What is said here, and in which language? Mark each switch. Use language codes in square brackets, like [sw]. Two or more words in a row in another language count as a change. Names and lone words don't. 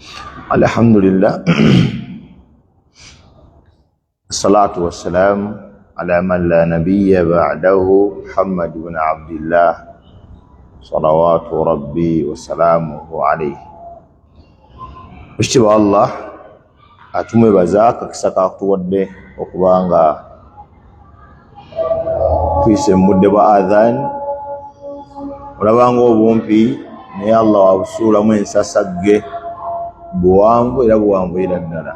[ar] الحمد لله. الصلاة والسلام على من لا نبي بعده محمد بن عبد الله صلوات ربي وسلامه عليه. [lg] Eshitiibwa Allah atumwebaza akakisa kakutuwadde okubanga tuyise mu budde bwa adhan. Olabanga obumpi naye Allah wabusuulamu ensasagge buwanvu era buwanvuyira ddala.